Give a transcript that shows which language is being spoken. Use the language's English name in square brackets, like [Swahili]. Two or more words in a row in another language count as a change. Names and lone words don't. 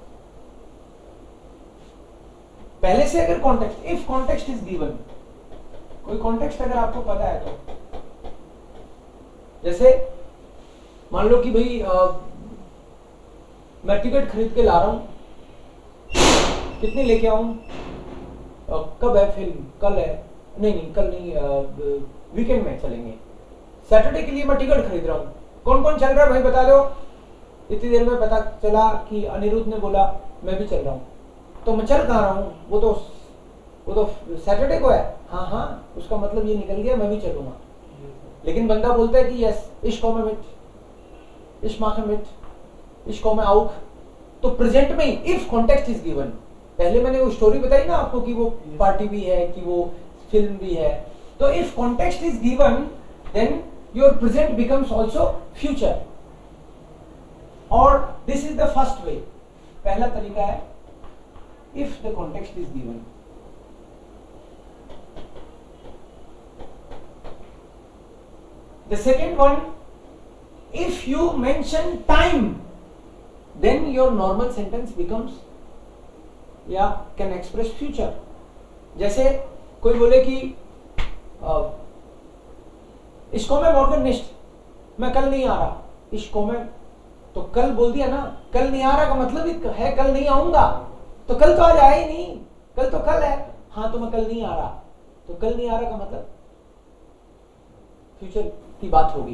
[Hindi] पहले से अगर कॉन्टेक्स्ट, [English] if context is given, [Hindi] कोई कॉन्टेक्स्ट अगर आपको पता है तो, जैसे मान लो कि भाई मैं टिकट खरीद के ला रहा हूं, कितने लेके आऊं, कब है फिल्म, कल है, नहीं कल नहीं, वीकेंड में चलेंगे, सैटरडे के लिए मैं टिकट खरीद रहा हूं, कौन कौन चल रहा है भाई बता दो। इतनी देर में पता चला कि अनिरुद्ध ने बोला मैं भी चल रहा हूं, तो मैं चल कहाँ रहा हूं, वो तो सैटरडे को है, हाँ उसका मतलब ये निकल गया मैं भी चलूंगा। लेकिन बंदा बोलता है कि यस [German] ich komme mit, ich mache mit, ich komme auch, [Hindi] तो प्रेजेंट में ही [English] if context is given. [Hindi] पहले मैंने वो स्टोरी बताई ना आपको कि वो पार्टी भी है, कि वो फिल्म भी है, तो [English] if context is given then your present becomes also future, [Hindi] और [English] this is the first way. [Hindi] पहला तरीका है [English] if the context is given. The second one, if you mention time, then your normal sentence becomes can express future। [Hindi] जैसे कोई बोले कि इसको मैं [German] morgen nicht, [Hindi] मैं कल नहीं आ रहा, इसको मैं, तो कल बोल दिया ना, कल नहीं आ रहा का मतलब है कल नहीं आऊंगा, तो कल तो आज आया ही नहीं, कल तो कल है, हाँ तो मैं कल नहीं आ रहा, तो कल नहीं आ रहा का मतलब फ्यूचर की बात होगी।